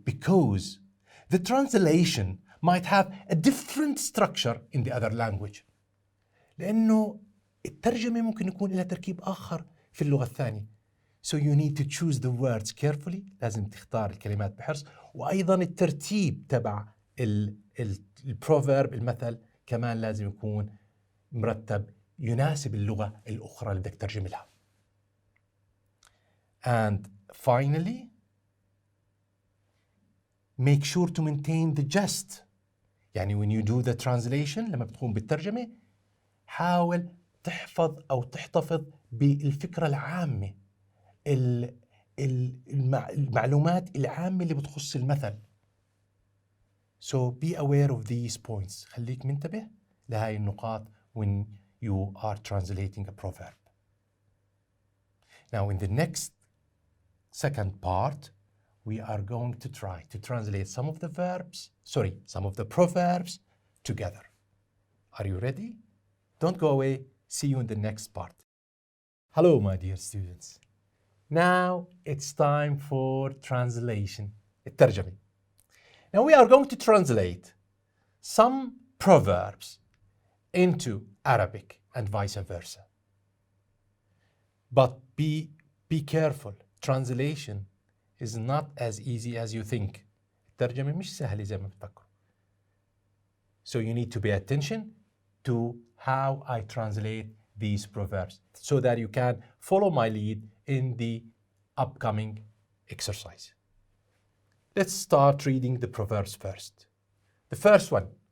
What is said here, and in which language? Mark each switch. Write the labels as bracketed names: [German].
[English] Because the translation might have a different structure in the other language. [Arabic] لأنه الترجمة ممكن يكون لها تركيب آخر في اللغة الثانية. [English] So you need to choose the words carefully. [Arabic] لازم تختار الكلمات بحرص. وأيضا الترتيب تبع البروفيرب المثل كمان لازم يكون مرتب يناسب اللغة الأخرى اللي بدك تترجم لها. [English] And finally, make sure to maintain the gist. [Arabic] يعني [English] when you do the translation [Arabic] لما بتقوم بالترجمة حاول تحفظ أو تحتفظ بالفكرة العامة المعلومات العامة اللي بتخص المثل. [English] So be aware of these points. [Arabic] خليك منتبه لهاي النقاط [English] when you are translating a proverb. Now in the next second part, we are going to try to translate some of the proverbs together. Are you ready? Don't go away. See you in the next part. Hello, my dear students. Now it's time for translation. [Arabic] الترجمة. [English] Now we are going to translate some proverbs into Arabic and vice versa. But be careful. Translation is not as easy as you think. [Arabic] الترجمة مش سهلة زي ما بتفكروا. [English] So you need to pay attention to how I translate these proverbs so that you can follow my lead in the upcoming exercise. Let's start reading the proverbs first. The first one.